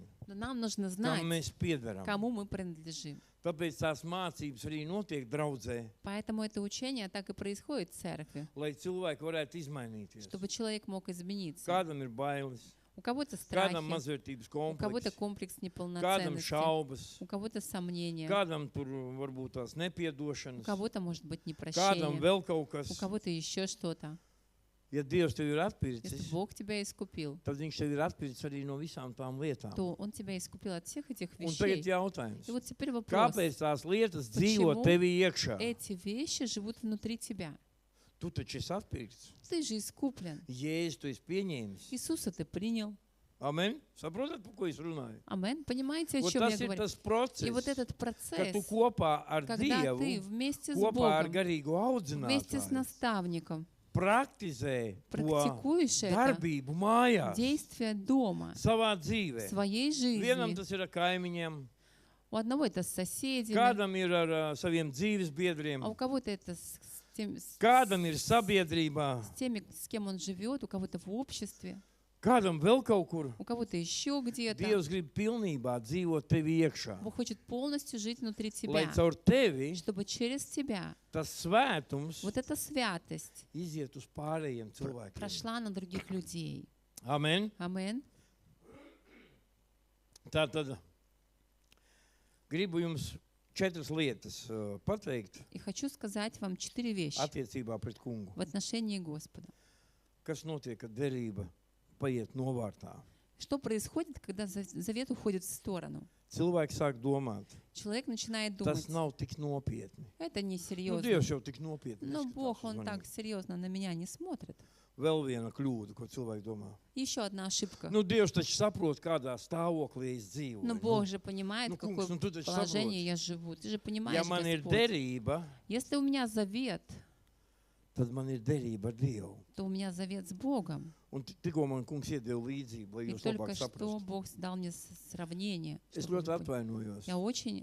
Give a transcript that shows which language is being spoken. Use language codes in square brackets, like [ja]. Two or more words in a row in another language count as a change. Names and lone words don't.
[ru] Но нам нужно [lv] kam [ru] знать, [lv] mēs piederam. [ru] кому мы принадлежим. [lv] Tāpēc tās mācības arī notiek draudzē, [ru] Поэтому это учение так и происходит в церкви, [lv] lai cilvēki varētu izmainīties. [ru] чтобы человек мог измениться. [lv] Kādam ir bailes, [ru] У кого-то [lv] kādam [ru] страхи, [lv] mazvērtības [ru] у кого-то [lv] komplekss, [ru] комплекс [lv] kādam [ru] неполноценности, [lv] šaubas, [ru] у кого-то сомнения, [lv] kādam tur varbūt tās [ru] у [lv] nepiedošanas, [ru] кого-то может быть [lv] kādam [ru] непрощение, [lv] vēl kaut [ru] у [lv] kas. [ru] кого-то еще что-то. [lv] Ja Dievs tev ir [ru] Если [lv] atpircis, [ru] Бог тебя искупил, [lv] tad viņš tev ir atpircis arī no visām tām lietām. [ru] то Он тебя искупил от всех этих [lv] Un tagad [ru] вещей. [lv] jautājums. [ru] И вот теперь вопрос. [lv] Kāpēc tās lietas dzīvo [ru] Почему [lv] tevi iekšā? [ru] Эти вещи живут внутри тебя. [lv] Tu taču esi atpirkts. [ru] Ты же искуплен. [lv] Jēzus tu esi pieņēmis. [ru] Иисуса ты принял. [lv] Amen? Saprotat, par ko es runāju? [ru] Амен. Понимаете, о [lv] Ot, [ru] чем я [lv] tas ir [ru] говорю? [lv] tas [ru] И [lv] process, [ru] вот этот [lv] ka tu [ru] процесс, [lv] kopā ar [ru] когда [lv] Dievu, [ru] ты вместе с [lv] kopā ar [ru] Богом, [lv] garīgo [ru] вместе с [lv] audzinātāju [ru] наставником [lv] praktizē to [ru] практикуешь это [lv] darbību mājās, [ru] действие дома, [lv] savā [ru] в [lv] dzīvē. [ru] своей [lv] Vienam [ru] жизни. [lv] tas ir ar kaimiņiem, [ru] У одного это с соседями, [lv] kādam ir ar saviem dzīves biedriem, [ru] а у кого-то это с [lv] kādam ir sabiedrībā, [ru] теми, с кем он живет, у кого-то в обществе, [lv] kādam vēl kaut kur. [ru] у кого-то еще где-то. [lv] Dievs grib pilnībā dzīvot tevi iekšā, [ru] Бог хочет полностью жить внутри [lv] lai [ru] тебя, [lv] caur tevi [ru] чтобы через тебя [lv] tas svētums [ru] вот эта святость [lv] iziet uz pārējiem cilvēkiem. [ru] прошла на других людей. [lv] Amen. [ru] Амен. [lv] Tātad gribu jums 4 lietas pateikt [ru] И хочу сказать вам 4 вещи [lv] attiecībā pret kungu. [ru] в отношении Господа. [lv] Kas notiek, kad derība paiet novārtā? [ru] Что происходит, когда завет уходит в сторону? [lv] Cilvēki sāk domāt, [ru] Человек начинает [lv] tas [ru] думать, [lv] nav tik nopietni. [ru] это [lv] Nu, [ru] несерьезно. [lv] Dievs jau tik nopietni [ru] Но [lv] neskatās [ru] Бог, [lv] uz [ru] Он [lv] maniem. [ru] так серьезно на меня не смотрит. [lv] Vēl viena kļūda, ko cilvēki domā. [ru] Еще одна ошибка. [lv] Nu, Dievs taču saprot, kādā stāvoklī es dzīvoju. [ru] Но Бог же понимает, ну, в какое [lv] kungs, nu, tu taču [ru] положение [lv] saproti. [ru] я живу. Ты же [lv] Ja [ru] понимаешь, [lv] man ir [ru] Господь. [lv] derība, [ru] Если у меня завет, [lv] tad man ir derība ar Dievu. [ru] то у меня завет с Богом. [lv] Un tikko man kungs iedeva līdzību, lai [ru] И [lv] jūs [ru] только [lv] labāk [ru] что [lv] saprastu. [ru] Бог дал мне сравнение. [lv] Es [ru] чтобы [lv] ļoti [ru] вы поняли. [lv] atvainojos. [ru] Я очень...